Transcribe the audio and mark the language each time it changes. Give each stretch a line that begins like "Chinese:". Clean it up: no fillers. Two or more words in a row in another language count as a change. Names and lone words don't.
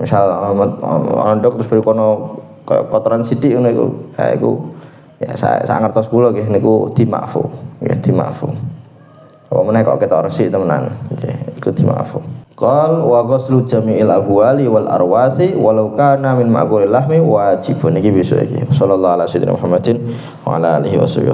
Javanese: misal ndok terus beri kono kotoran sithik ngono iku. Ha iku ya sak ngertos kula nggih niku dimaafu. Ya dimaafu. Apa meneh kok ketok resik temenan. Nggih, iku dimaafu.
Arabic: قال وغسل جميع الأبوال والأرواث ولو كان من مأكول اللحم واجب
Javanese: iki besok iki.
Arabic: صلى الله عليه وسلم محمد وعلى آله وسلم.